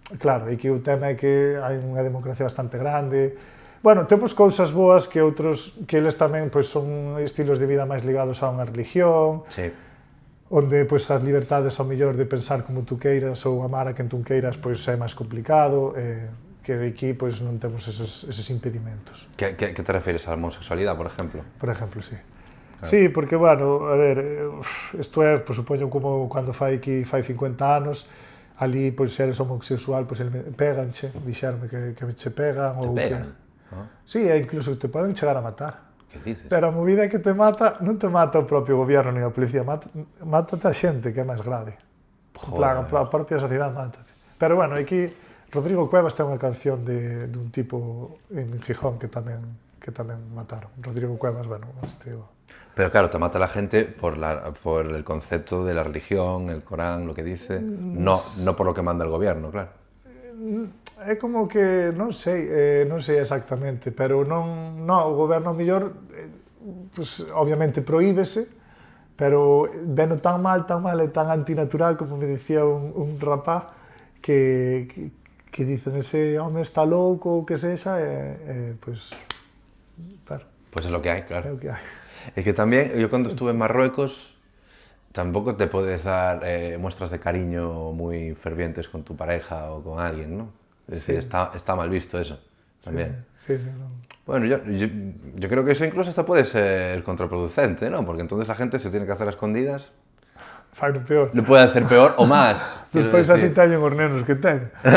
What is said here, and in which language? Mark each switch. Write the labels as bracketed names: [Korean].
[Galician] Claro, e que o tema é que hai unha democracia bastante grande, bueno, temos cousas boas que outros, que eles tamén, pues, son estilos de vida máis ligados a unha religión, sí, onde, pues, as libertades ao mellor de pensar como tú queiras ou amar a quen tú queiras, pues, é máis complicado, que de aquí pues, non temos eses impedimentos. [Spanish] ¿Qué te refieres a la homosexualidad, por ejemplo? Por ejemplo, sí. Claro. [Galician] Sí, porque, bueno, a ver, isto é, pues, supoño, como cando fai 50 anos, ali, pois, se eres homosexual, pois, péganche, dixerme que che pegan. [Spanish] Te pegan? [Galician] Sí, e incluso te poden chegar a matar. [Spanish] Que dices? [Galician] Pero a movida que te mata, non te mata o propio goberno ni a policía, mátate a xente, que é máis grave. En plan, a propia sociedade mátate. Pero, bueno, aquí... Rodrigo Cuevas ten unha canción dun tipo en Gijón que tamén mataron. Rodrigo Cuevas, bueno, [Spanish] Pero claro, te mata la gente por el concepto de la religión, el Corán, lo que dice, no por lo que manda el gobierno, claro. [Galician] É como que, non sei exactamente, pero non, o goberno mellor, pues, obviamente prohíbese, pero veno tan mal e tan antinatural, como me dicía un rapaz, que dicen, ese home está louco ou que sexa, pues, claro. [Spanish] Pues es lo que hay, claro. [Galician] É o que hai. [Spanish] Es que también, yo cuando estuve en Marruecos, tampoco te puedes dar muestras de cariño muy fervientes con tu pareja o con alguien, ¿no? Es decir, está mal visto eso, también. Sí, no. Bueno, yo creo que eso incluso hasta puede ser contraproducente, ¿no? Porque entonces la gente se tiene que hacer a escondidas. [Galician] Fai no peor. [Spanish] Le puede hacer peor o más. [Galician] Despois así teñen os nenos que teñen.